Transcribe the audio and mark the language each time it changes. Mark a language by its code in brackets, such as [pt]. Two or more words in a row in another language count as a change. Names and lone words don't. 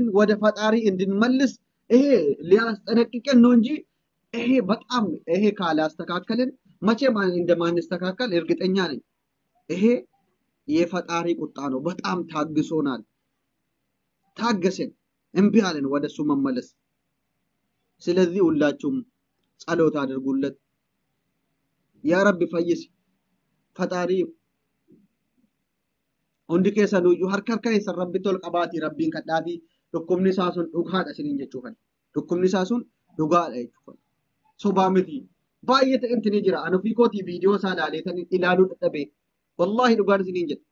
[am] ወደ ፈጣሪ እንድንመልስ ይሄ ሊያስጠነቅቀን ነው እንጂ ይሄ በጣም ይሄ ካላስተካከልን መቼም እንደማንስተካከል እርግጠኛ ነኝ። ይሄ የፈጣሪ ቁጣ ነው። በጣም ታግሶናል። ታገሰን፣ እምቢ አለን ወደሱ መመለስ። ስለዚህ ሁላችሁም ጸሎት አድርጉለት። [ar] يا ربي [am] ፈይስ ፈጣሪ [om] hundi keessanuu iyyuu harka keessa rabbi tol qabaati rabbiin kadhaafi dhukkubni isaa sun dhugaadha isiniin jechuufan. Dhukkubni isaa sun dhugaadha jechuufan. Sobaa miti. Baay'ee ta'inti ni jira. Ani ofii kootii viidiyoo isaa ilaaleetan ilaaluu dadhabee. Wallaahi dhugaan isiniin jedha.